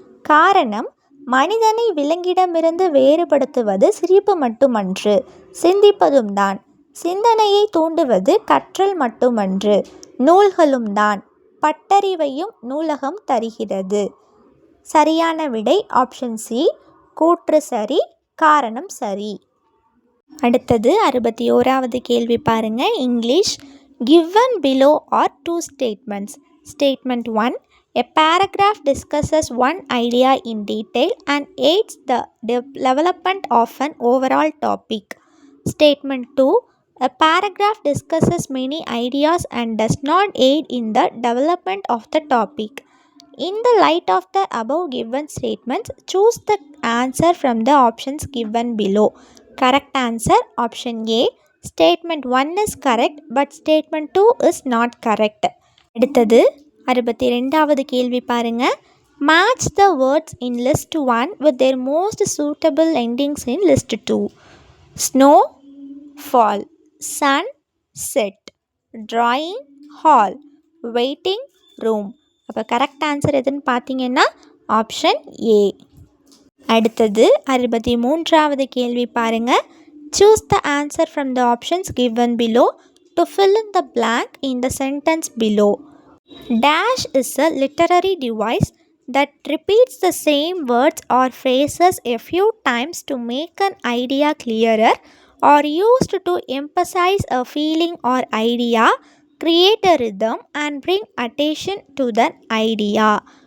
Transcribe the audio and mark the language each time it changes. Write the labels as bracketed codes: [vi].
[ta] காரணம்: மனிதனை விலங்கிடமிருந்து வேறுபடுத்துவது சிரிப்பு மட்டுமன்று, சிந்திப்பதும் தான். சிந்தனையை தூண்டுவது கற்றல் மட்டுமன்று, நூல்களும் தான். பட்டறிவையும் நூலகம் தருகிறது. சரியான விடை ஆப்ஷன் சி, கூற்று சரி, காரணம் சரி. அடுத்தது 61வது கேள்வி பாருங்க. English. [en] Given below are two statements. Statement 1. A paragraph discusses one idea in detail and aids the development of an overall topic. Statement 2. A paragraph discusses many ideas and does not aid in the development of the topic. In the light of the above given statements, choose the answer from the options given below. Correct answer option A. Statement 1 is correct but statement 2 is not correct. [ta] அடுத்தது 62வது கேள்வி பாருங்க. [en] Match the words in list 1 with their most suitable endings in list 2. Snow, fall. Sun, set. Drawing, hall. Waiting, room. [ta] அப்போ correct answer எதுன்னு பார்த்தீங்கன்னா option A. அடுத்தது 63வது கேள்வி பாருங்க. [en] Choose the answer from the options given below to fill in the blank in the sentence below. Dash is a literary device that repeats the same words or phrases a few times to make an idea clearer, or used to emphasize a feeling or idea, create a rhythm and bring attention to the idea.